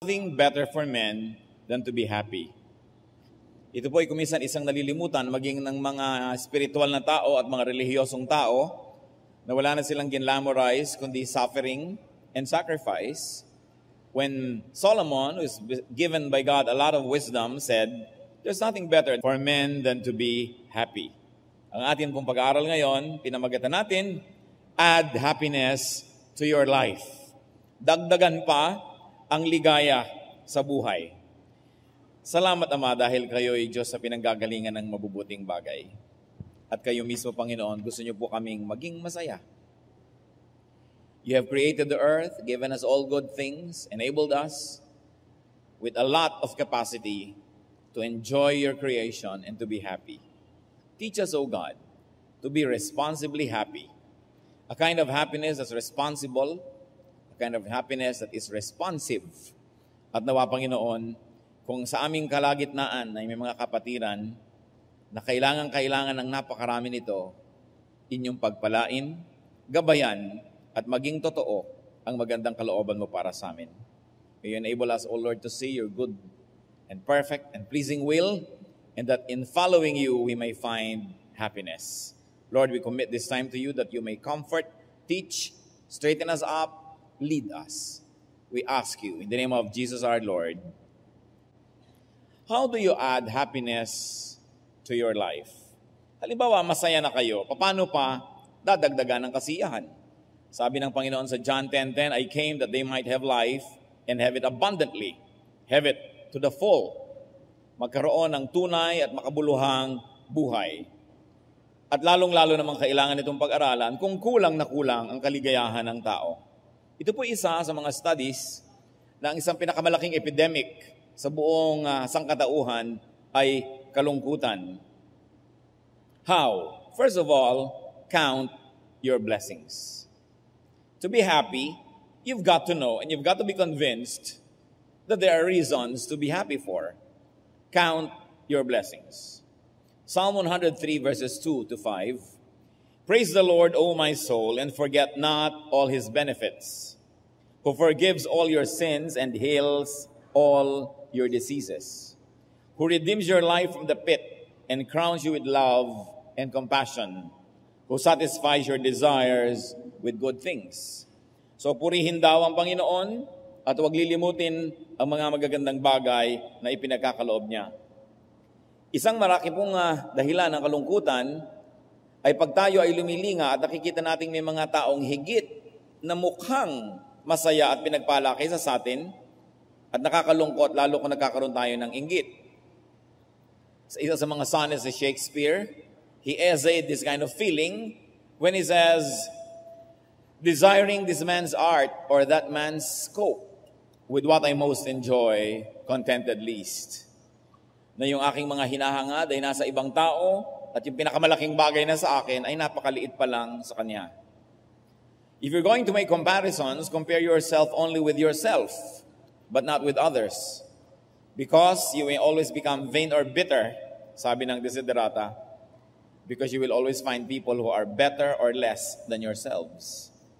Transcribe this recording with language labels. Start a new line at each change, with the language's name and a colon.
English: Nothing better for men than to be happy.
Filipino: Ito po ay kuminsan isang nalilimutan maging ng mga spiritual na tao at mga relihiyosong tao na wala na silang ginlamorize kundi
English: suffering and sacrifice. When Solomon, who is given by God a lot of wisdom, said, there's nothing better for men than to be happy.
Filipino: Ang atin pong pag-aaral ngayon, pinamagatan natin,
English: add happiness to your life.
Filipino: Dagdagan pa ang ligaya sa buhay. Salamat, Ama, dahil kayo ay Diyos sa pinanggagalingan ng mabubuting bagay. At kayo mismo, Panginoon, gusto niyo po kaming maging masaya.
English: You have created the earth, given us all good things, enabled us with a lot of capacity to enjoy your creation and to be happy. Teach us, O God, to be responsibly happy. A kind of happiness that's responsible, kind of happiness that is responsive.
Filipino: At nawa, Panginoon, kung sa aming kalagitnaan ay may mga kapatiran na kailangan ng napakarami nito, inyong pagpalain, gabayan, at maging totoo ang magandang kalooban mo para sa amin.
English: May you enable us, O Lord, to see your good and perfect and pleasing will, and that in following you we may find happiness. Lord, we commit this time to you that you may comfort, teach, straighten us up, lead us. We ask you in the name of Jesus our Lord. How do you add happiness to your life?
Filipino: Halimbawa, masaya na kayo. Paano pa dadagdagan ng kasiyahan? Sabi ng Panginoon sa
English: John 10:10, I came that they might have life and have it abundantly. Have it to the full.
Filipino: Magkaroon ng tunay at makabuluhang buhay. At lalong-lalo namang kailangan itong pag-aralan kung kulang na kulang ang kaligayahan ng tao. Ito po isa sa mga studies na ang isang pinakamalaking epidemic sa buong sangkatauhan ay kalungkutan.
English: How? First of all, count your blessings. To be happy, you've got to know and you've got to be convinced that there are reasons to be happy for. Count your blessings. Psalm 103 verses 2 to 5. Praise the Lord, O my soul, and forget not all his benefits, who forgives all your sins and heals all your diseases, who redeems your life from the pit and crowns you with love and compassion, who satisfies your desires with good things.
Filipino: So purihin daw ang Panginoon at huwag lilimutin ang mga magagandang bagay na ipinagkakaloob niya. Isang maraki pong dahilan ng kalungkutan ay pag tayo ay lumilinga at nakikita nating may mga taong higit na mukhang masaya at pinagpala kaysa sa atin at nakakalungkot lalo kung nagkakaroon tayo ng inggit. Sa isa sa mga sonnets ni Shakespeare,
English: he essayed this kind of feeling when he says, desiring this man's art or that man's scope, with what I most enjoy, contented least.
Filipino: Na yung aking mga hinahangad ay nasa ibang tao, at yung pinakamalaking bagay na sa akin ay napakaliit pa lang sa kanya.
English: If you're going to make comparisons, compare yourself only with yourself, but not with others. Because you may always become vain or bitter,
Filipino: sabi ng Desiderata,
English: because you will always find people who are better or less than yourselves.